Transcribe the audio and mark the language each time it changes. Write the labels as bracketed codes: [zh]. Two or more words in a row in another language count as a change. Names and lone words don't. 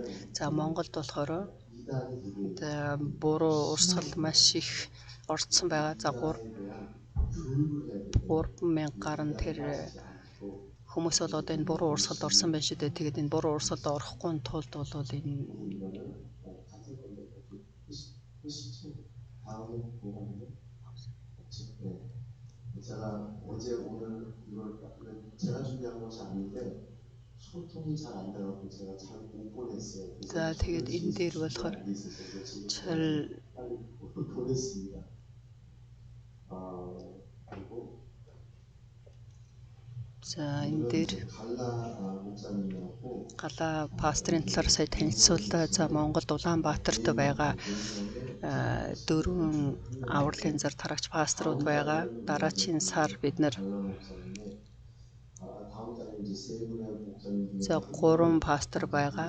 [mn] За Монголд болохоор буруу урсгал маш их орцсон байгаа. За 3000 гаруй тэр хүмүүс бол одоо энэ буруу урсгалд орсон байна шүү дээ. Тэгээд энэ буруу урсгалд орохгүй тулд бол энэ [ko] 제가 어제 오늘 이걸 제가 준비한 것이 아닌데 소통이 잘 안 돼갖고 제가 잘 못 보냈어요. [mn] За тэгээд энэ дээр болохоор 잘 [ko] 보냈습니다. 그리고 [mn] за энэ дээр Галаа пасторын талаар сая танилцууллаа. За Монголд Улаанбаатарт байгаа 4 авралын зар тарагч пасторууд байгаа. Дараагийн сар бид нар за 3 пастор байгаа.